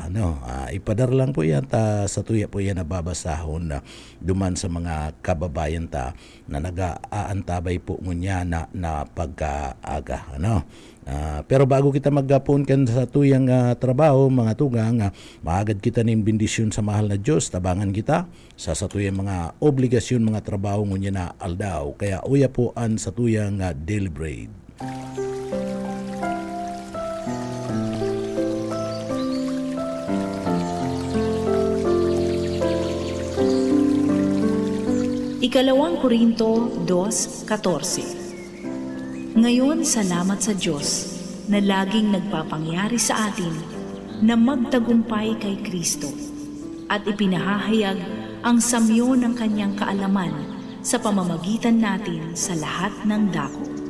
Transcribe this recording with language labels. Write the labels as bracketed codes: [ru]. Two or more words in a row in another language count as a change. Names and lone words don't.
[bik] Ipadar lang po yan sa tuya po yan nababasahon duman sa mga kababayan na nag-aantabay po ngunya na pagkaaga. Pero bago kita maggapon kan sa tuyang trabaho, mga tugang, maagad kita ng bendisyon sa mahal na Diyos, tabangan kita sa tuyang mga obligasyon, mga trabaho ngunya na aldaw. Kaya uya po an sa tuyang [en] daily bread. [bik] Ikalawang Korinto 2:14. [tl] Ngayon, salamat sa Diyos na laging nagpapangyari sa atin na magtagumpay kay Kristo at ipinahahayag ang samyo ng kanyang kaalaman sa pamamagitan natin sa lahat ng dako.